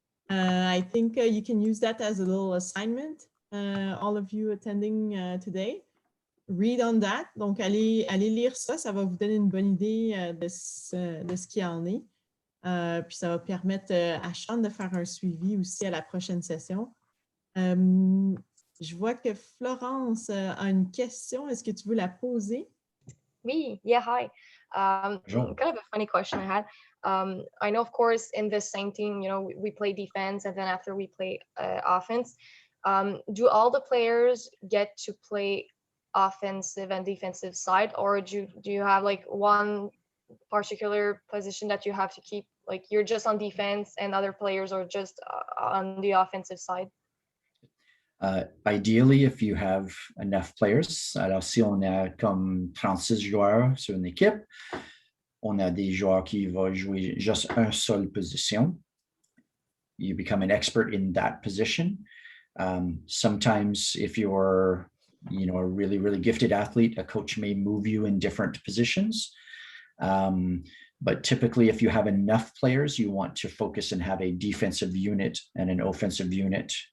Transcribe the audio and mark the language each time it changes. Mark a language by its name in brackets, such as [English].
[English] I think you can use that as a little assignment, all of you attending today. Read on that. [French] Donc, allez lire ça. Ça va vous donner une bonne idée de ce qu'il en est. Puis, ça va permettre à Sean de faire un suivi aussi à la prochaine session. Je vois que Florence a une question. Est-ce que tu veux la poser? [English] Me? Yeah, hi. Sure. Kind of a funny question I had. I know, of course, in the same team, you know, we play defense and then after we play offense. Do all the players get to play offensive and defensive side, or do you have like one particular position that you have to keep, like you're just on defense and other players are just on the offensive side? Ideally, if you have enough players, [French] alors si on a comme 36 joueurs sur une équipe, on a des joueurs qui vont jouer juste une seule position. [English] You become an expert in that position. Sometimes if you're, a really, really gifted athlete, a coach may move you in different positions. But typically, if you have enough players, you want to focus and have a defensive unit and an offensive unit.